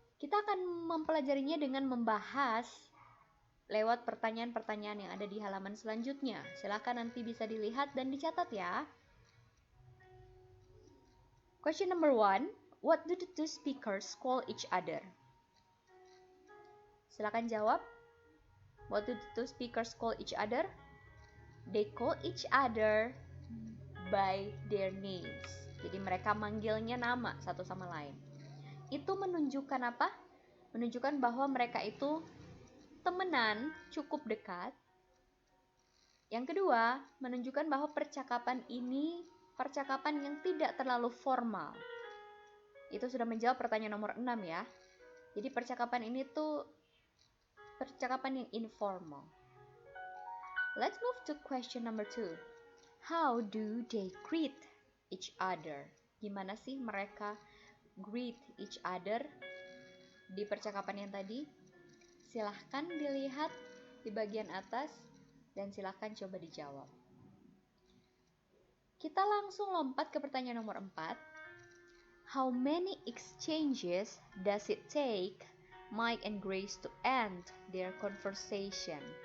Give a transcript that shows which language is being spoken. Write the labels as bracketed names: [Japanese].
[Indonesian] Kita akan mempelajarinya dengan membahas lewat pertanyaan-pertanyaan yang ada di halaman selanjutnya. Silahkan nanti bisa dilihat dan dicatat ya. [English] Question number 1. What do the two speakers call each other? [Indonesian] Silahkan jawab. [English] What do the two speakers call each other? They call each other by their names. [Indonesian] Jadi mereka manggilnya nama satu sama lain. Itu menunjukkan apa? Menunjukkan bahwa mereka itu temenan, cukup dekat. Yang kedua, menunjukkan bahwa percakapan ini percakapan yang tidak terlalu formal. Itu sudah menjawab pertanyaan nomor 6 ya. Jadi percakapan ini tuh percakapan yang informal. [English] Let's move to question number 2. How do they greet each other? [Indonesian] Gimana sih mereka [English] greet each other [Indonesian] di percakapan yang tadi? Silahkan dilihat di bagian atas dan silahkan coba dijawab. Kita langsung lompat ke pertanyaan nomor 4. [English] How many exchanges does it take Mike and Grace to end their conversation?